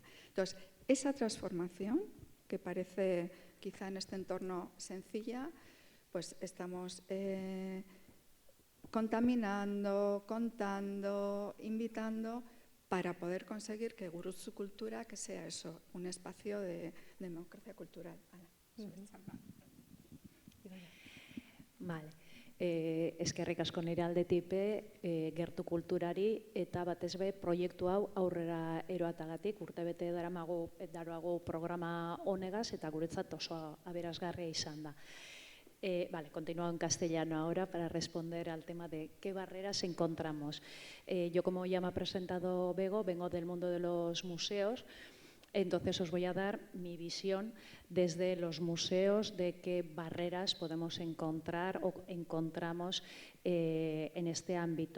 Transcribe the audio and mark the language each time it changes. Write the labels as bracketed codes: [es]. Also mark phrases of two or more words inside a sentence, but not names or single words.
[es] Entonces, esa transformación, que parece quizá en este entorno sencilla, pues estamos contaminando, contando, invitando para poder conseguir que Guruzu Kultura, que sea eso, un espacio de democracia cultural. Vale. [eu] Eskerrik asko nire aldetik gertu kulturari eta batez be proiektu hau aurrera eroatagatik urtebete daroago programa honegaz eta guretzat oso aberasgarria izan da. [es] Vale, continúo en castellano ahora para responder al tema de qué barreras encontramos. Yo, como ya me ha presentado Bego, vengo del mundo de los museos. Entonces os voy a dar mi visión desde los museos de qué barreras podemos encontrar o encontramos en este ámbito.